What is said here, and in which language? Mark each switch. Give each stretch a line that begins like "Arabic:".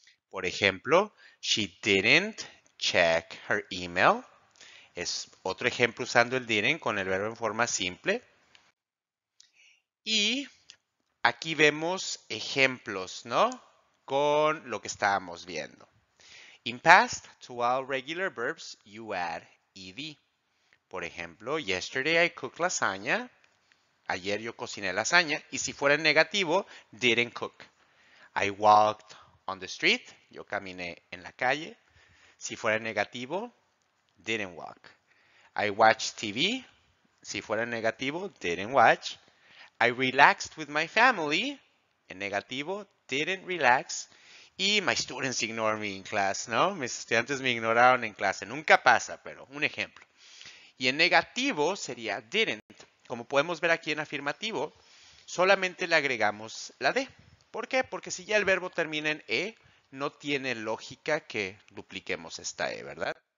Spanish: Por ejemplo,
English: she didn't check her email.
Spanish: Es otro ejemplo usando el didn't con el verbo en forma simple. Y aquí vemos ejemplos, ¿no? Con lo que estábamos viendo.
English: In past, to all regular verbs, you add ed.
Spanish: Por ejemplo,
English: yesterday I cooked lasagna.
Spanish: Ayer yo cociné lasaña. Y si fuera en negativo,
English: didn't cook. I walked on the street.
Spanish: Yo caminé en la calle. Si fuera en negativo,
English: didn't walk. I watched TV.
Spanish: Si fuera en negativo,
English: didn't watch. I relaxed with my family.
Spanish: En negativo,
English: didn't relax. Y my students ignored me in class, ¿no?
Spanish: Mis estudiantes me ignoraron en clase. Nunca pasa, pero un ejemplo. Y en negativo sería didn't. Como podemos ver aquí en afirmativo, solamente le agregamos la D. ¿Por qué? Porque si ya el verbo termina en E, no tiene lógica que dupliquemos esta E, ¿verdad?